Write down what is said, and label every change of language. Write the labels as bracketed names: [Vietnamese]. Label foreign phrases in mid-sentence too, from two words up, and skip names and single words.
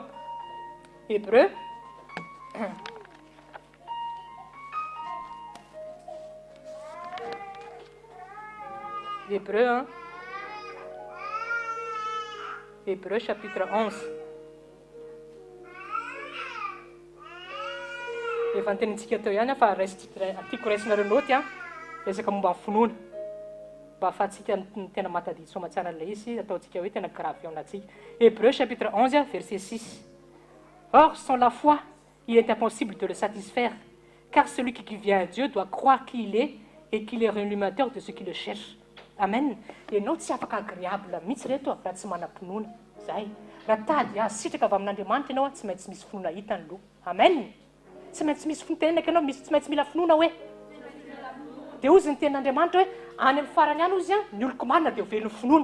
[French] Hébreu Hébreu chapitre 11. [Malagasy] Efa nytenintsika teo ihany fa tiako raisinareo noty resaka momba ny finoana mba ahafahantsika tena matadidy somatsara an'ilay izy ataontsika hoe tena grave eo anatsika. [French] Hébreu chapitre 11 verset 6. Or sans la foi il est impossible de le satisfaire car celui qui vient à Dieu doit croire qu'il est et qu'il est rémunérateur de ceux qui le cherchent. [Malagasy] Amen. Ianao tsy afaka agréable mihitsy reto raha tsy manam-pinoana. Zay. Raha tady sitraka avy amin'Andriamanitra ianao tsy maintsy misy finoana hitany loha. Amen. Tsy maintsy misy finoana ianao tsy maintsy mila finoana hoe. Dia ozy ny tenin'Andriamanitra hoe any amin'ny farany any ozy ny oloko marina dia ho velon'ny finoana.